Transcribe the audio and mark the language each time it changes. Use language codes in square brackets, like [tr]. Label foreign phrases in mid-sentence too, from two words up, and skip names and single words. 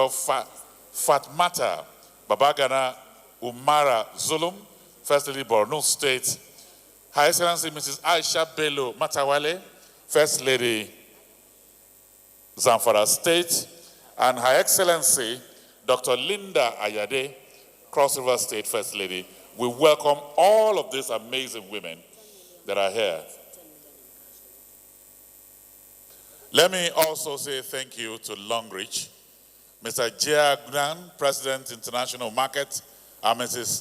[en] Fatmata Babagana Umara Zulum, First Lady Borno State, Her Excellency Mrs. Aisha Bello Matawale, First Lady Zamfara State, and Her Excellency Dr. Linda Ayade, Cross River State First Lady. We welcome all of these amazing women that are here. Let me also say thank you to Longreach, Mr. Jia Gnan, President International Market, and Mrs.